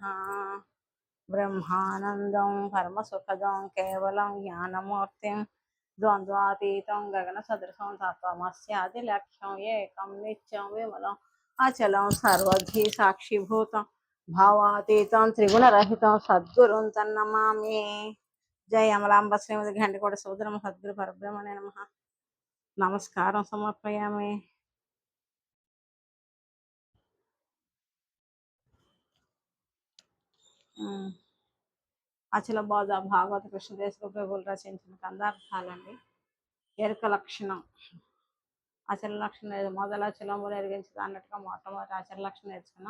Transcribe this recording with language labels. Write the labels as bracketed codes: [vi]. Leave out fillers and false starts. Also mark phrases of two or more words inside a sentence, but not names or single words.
[sa] ब्रह्मानंदं परमसुखदं केवलं ज्ञानमूर्तिं द्वन्द्वातीतं गगनसदृशं तत्त्वमस्यादिलक्ष्यं एकं नित्यं विमलं अचलं सर्वधी साक्षिभूतं भावातीतं त्रिगुणरहितं सद्गुरुं तन्नमामि। जय अमलांब श्रीमती घंटीकोट सुभद्रम्म सद्गुरु परब्रह्मणे नमः। नमस्कारं समर्पयामि। [te] అచల బోధ భాగవత కృష్ణదేశ ప్రభువులు రచించిన కందార్థాలండి. ఎరుక లక్షణం. అచల లక్షణం మొదల అచలములు ఎరిగించదు అన్నట్టుగా మొట్టమొదటి అచల లక్షణం నేర్చుకున్నాం.